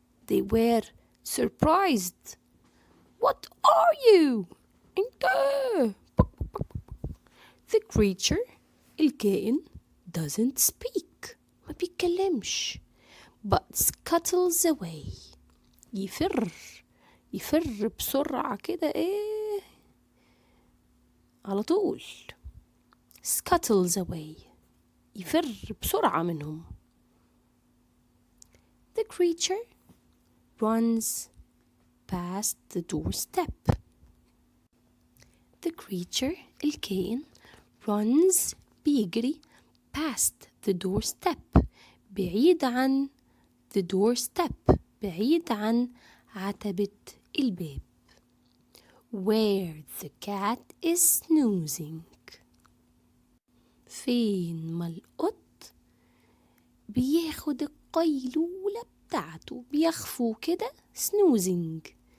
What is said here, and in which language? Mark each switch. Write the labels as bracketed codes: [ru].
[en] they were surprised. what are you؟ انت the creature، الكائن doesn't speak، [ar] ما بيتكلمش، [en] but scuttles away، [ar] يفر بسرعة كده ايه على طول. [en] scuttles away، [ar] يفر بسرعة منهم. [en] the creature runs past the doorstep، the creature الكائن runs بيجري past the doorstep، بعيد عن the doorstep، [ar] بعيد عن عتبة الباب. [en] where the cat is snoozing. [ar] فين ما القط بياخد القيلولة بتاعته، بيخفو كده snoozing.